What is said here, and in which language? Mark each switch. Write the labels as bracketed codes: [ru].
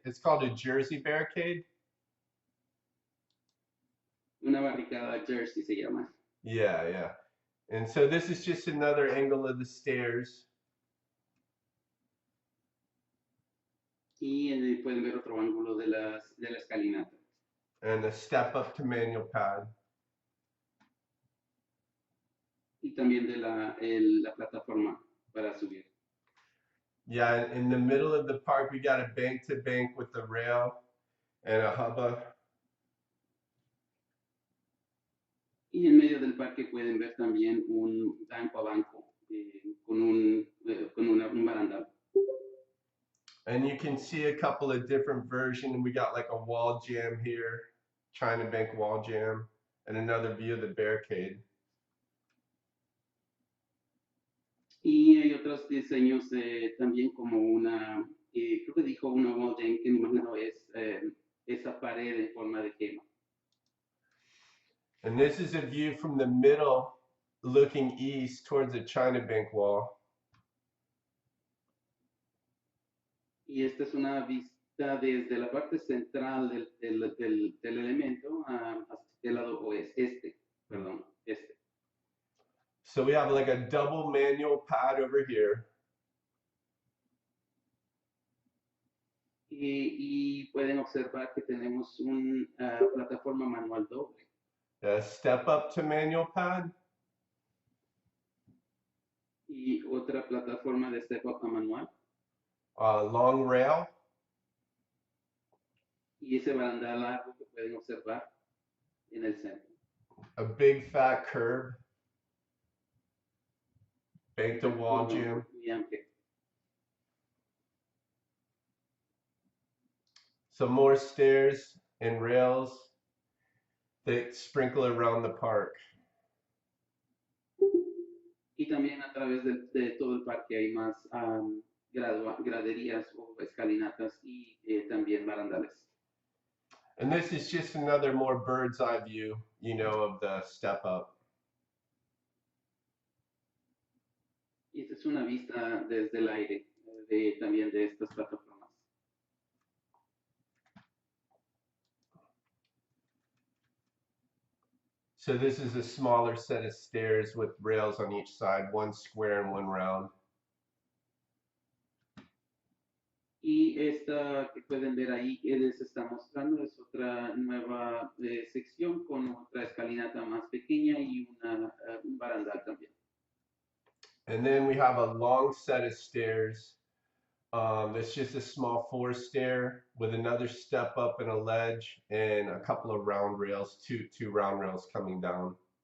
[en] It's called a Jersey barricade. [es] Una barricada Jersey se llama. [en] Yeah, yeah. And so this is just another angle of the stairs. [es] Y pueden ver otro ángulo de la escalinata. [en] And a step up to manual pad. [es] Y también de la plataforma para subir. [en] Yeah, in the middle of the park, we got a bank to bank with the rail and a hubba. [es] Y en medio del parque pueden ver también un banco a banco con un barandal. [en] And you can see a couple of different versions. We got like a wall jam here, China Bank wall jam, and another view of the barricade. [es] Y hay otros diseños también como creo que dijo una wall jam, que me imagino es esa pared en forma de gema. [en] And this is a view from the middle looking east towards the China Bank wall. [es] Y esta es una vista desde la parte central del elemento hacia el lado oeste, perdón, este. [en] So we have like a double manual pad over here. [es] Y pueden observar que tenemos una plataforma manual doble. [en] A step up to manual pad. [es] Y otra plataforma de step up a manual. [en] Long rail. [es] Y ese barandal largo que pueden observar en el centro. [en] A big fat curb. Bank to wall jam. [es] Muy amplio. [en] Some more stairs and rails that sprinkle around the park. [es] Y también a través de todo el parque hay más graderías o escalinatas y también barandales. [en] And this is just another more bird's eye view, you know, of the step up. [es] Y esta es una vista desde el aire también de estas plataformas. [en] So this is a smaller set of stairs with rails on each side, one square and one round. [es] Y esta que pueden ver ahí que les está mostrando es otra nueva sección con otra escalinata más pequeña y un barandal también. [en] And then we have a long set of stairs. It's just a small 4-stair with another step up and a ledge and a couple of round rails, two round rails coming down.